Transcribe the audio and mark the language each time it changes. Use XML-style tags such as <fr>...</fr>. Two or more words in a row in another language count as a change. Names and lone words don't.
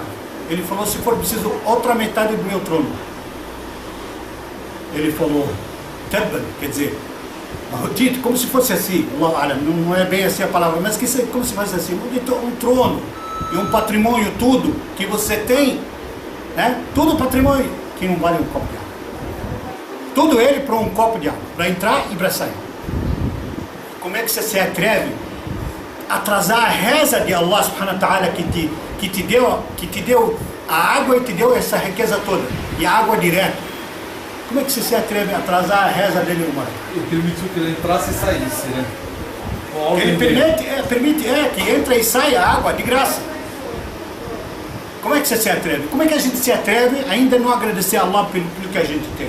<pt>Ele falou, se for preciso, outra metade do meu trono. Ele falou, tabban, quer dizer, maldito, como se fosse assim, não é bem assim a palavra, mas como se fosse assim, um trono e um patrimônio, tudo que você tem, né? Tudo patrimônio que não vale um copo de água. Tudo ele para um copo de água, para entrar e para sair. Como é que você se atreve a atrasar a reza de Allah</pt> <ar>سبحانه وتعالى</ar> <pt>que te deu a água e te deu essa riqueza toda, e a água direta? Como é que você se atreve a atrasar a reza dele humana? Ele permitiu que ele entrasse e saísse, né? Ele permite que entra e saia a água de graça. Como é que você se atreve? Como é que a gente se atreve a ainda não agradecer a Allah pelo que a gente tem?</pt>